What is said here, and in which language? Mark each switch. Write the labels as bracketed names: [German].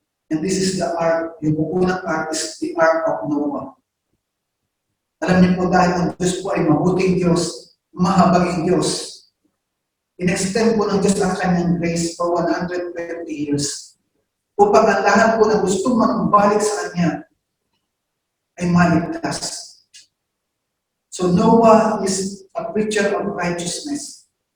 [English] And this is the ark, [Filipino] yung unang [English] ark is the ark of Noah. [Filipino] Alam niyo po, dahil ang Diyos po ay mabuting Diyos, mahabaging Diyos. In-extend po ng Diyos ang kanyang grace [English] for 120 years. [Filipino] Upang ang lahat po na gusto manumbalik sa Kanya ay maligtas. [English] So Noah is a preacher of righteousness.